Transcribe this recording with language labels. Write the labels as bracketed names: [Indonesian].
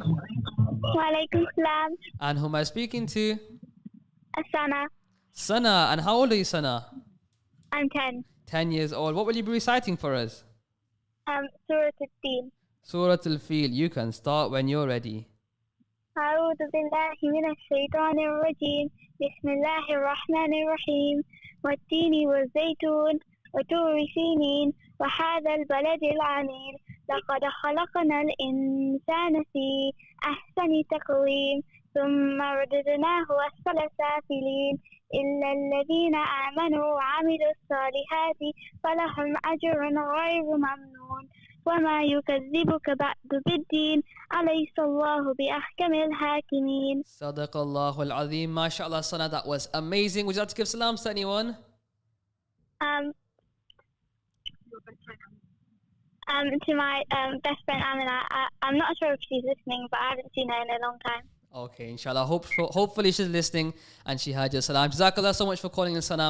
[Arabic] Wa alaikum salam. [English] And who am I speaking to? Asana. Sana. And how old are you, Sana? I'm 10. 10 years old. What will you be reciting for us? Surah Al-Fil. Surah Al-Fil. You can start when you're ready. [Arabic] أعوذ بالله من الشيطان الرجيم بسم الله الرحمن الرحيم والتين والزيتون وطور سينين وهذا البلد العميد لقد خلقنا الإنسان في أحسن تقويم ثم رددناه أسفل سافلين إلا الذين آمنوا وعملوا الصالحات فلهم أجر غير ممنون وما يكذبك بعد بالدين أليس الله بأحكم الحاكمين. صدق الله العظيم. [English] MashaAllah, Sana, that was amazing. Would you like to give salams to anyone? To my best friend Amina. I'm not sure if she's listening, but I haven't seen her in a long time. Okay, inshallah. Hopefully she's listening and she heard your salam. Jazakallah so much for calling in, Sana.